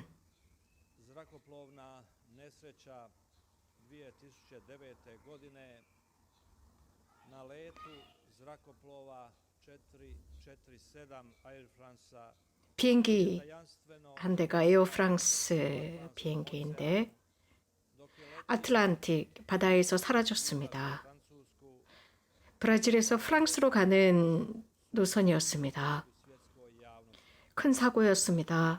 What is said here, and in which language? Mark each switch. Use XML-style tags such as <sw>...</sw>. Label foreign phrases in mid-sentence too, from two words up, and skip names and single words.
<hr>Zrakoplovna nesreća 2009. godine na letu zrakoplova 447 Air Francea</hr> <ko>비행기 한 대가 에어프랑스 비행기인데 아틀란틱 바다에서 사라졌습니다. 브라질에서 프랑스로 가는 노선이었습니다. 큰 사고였습니다.</ko>